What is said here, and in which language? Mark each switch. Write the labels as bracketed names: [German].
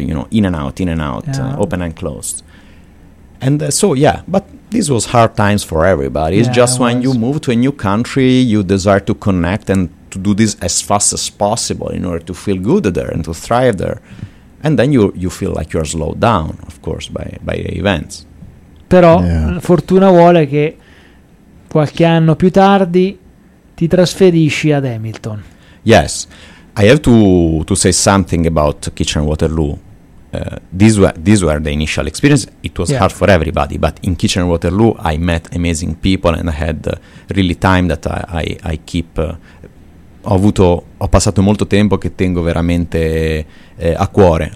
[English] You know, in and out, open and closed. And but this was hard times for everybody. It's just when you move to a new country, you desire to connect and to do this as fast as possible in order to feel good there and to thrive there. And then you feel like you're slowed down, of course, by the events. [Italian] Però fortuna vuole che qualche anno più tardi ti trasferisci ad Hamilton. [English] Yes, I have to say something about Kitchener-Waterloo. These were the initial experience. It was hard for everybody, but in Kitchener-Waterloo I met amazing people and I had really time that I keep [Italian] ho passato molto tempo che tengo veramente a cuore.